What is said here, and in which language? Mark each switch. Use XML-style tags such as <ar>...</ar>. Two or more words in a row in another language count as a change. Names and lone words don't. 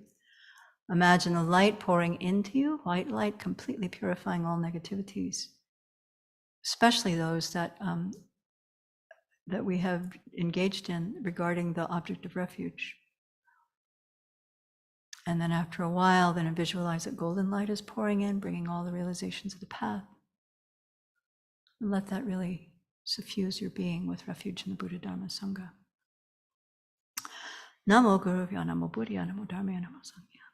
<en>Imagine the light pouring into you, white light, completely purifying all negativities, especially those that we have engaged in regarding the object of refuge. And then after a while, then visualize that golden light is pouring in, bringing all the realizations of the path. And let that really suffuse your being with refuge in the Buddha, Dharma, Sangha.</en> <sa>Namo Guruvya, Namo Buddhaya, Namo Dharmaya, Namo Sanghya.</sa>